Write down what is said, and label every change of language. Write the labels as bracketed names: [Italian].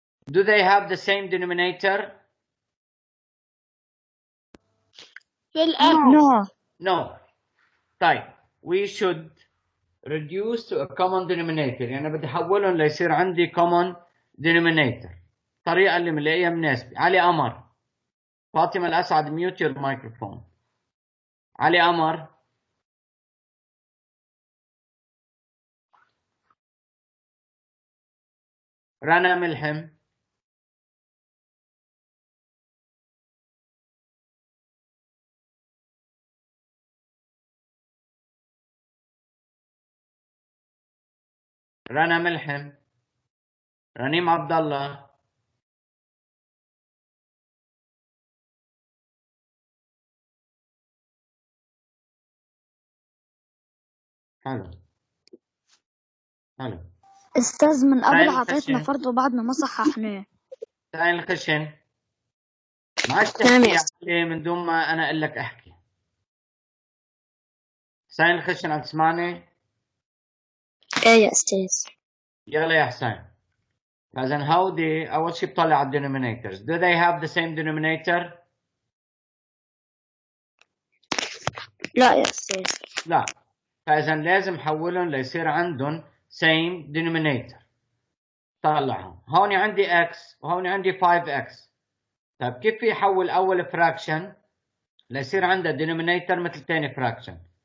[English] Do they have the same denominator? [Arabic] في الأب. [English] No. No. طيب we should reduce to a common denominator. [Arabic] يعني بدي احولهم ليصير عندي common denominator. الطريقة اللي ملاقيها مناسبة. علي قمر. [English] فاطمة الأسعد mute your microphone. [Arabic] علي قمر. رنا ملحم. رنا ملحم. رنيم عبد الله. حلو. استاذ من قبل سائل عطيتنا الخشن. فرض وبعدنا ما صححناه. سائل الخشن. ما عادش تحكي عليه من دون ما انا اقول لك احكي. سائل الخشن عم تسمعني؟ ايه يا استاذ. يلا يا حسين. فاذا هودي اول شيء بطلع على الدينومينيتورز. [English] Do they have the same denominator؟ [Arabic] لا يا استاذ. لا. فاذا لازم حولهم ليصير عندهم same denominator. طلعهم. هون عندي x وهون عندي 5x. طيب كيف في احول اول فراكشن ليصير عندها denominator مثل ثاني فراكشن؟